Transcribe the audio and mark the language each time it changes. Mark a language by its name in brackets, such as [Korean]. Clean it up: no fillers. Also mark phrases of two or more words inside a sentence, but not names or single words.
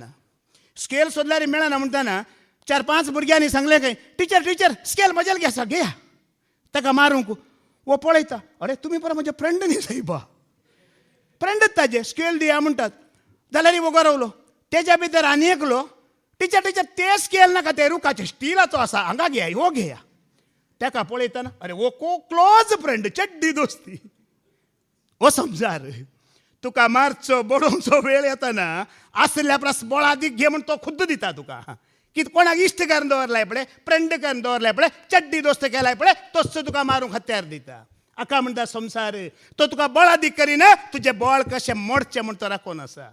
[Konkani] स्केल सोदल्यार मेळना म्हणटाना 4-5 भुरग्यांनी सांगलें खंय [English] teacher scale [Konkani] म्हज्याल घेसा घेया ताका मारूंक. वो पळयता अरे तुमी पळय म्हजे फ्रेंड न्ही सायबा. फ्रेंडच ताजे स्केल दिया म्हणटात. जाल्यार वो गरवलो. तेज्या भितर आनी एकलो टिचर ते स्केल नाका ते रुखाचे स्टिलाचो आसा हांगा घेया हो घेया. ताका पळयतना अरे वो [English] close friend [Konkani] चड्डी दोस्ती. हो समजार तुका मारचो बडोवचो वेळ येताना आसल्या परस बळादीक घे म्हण तो खुद्द दिता तुका. कितें कोणाक इश्ट करून दवरलाय पळय फ्रेंड करून दवरलाय पळय चड्डी दोस्त केलाय पळय तोच तुका मारूंक हत्यार दिता. आका म्हणटा संवसार तो तुका बळादीक करिना. तुजें बळ कशें मोडचें म्हण तो राखून आसा.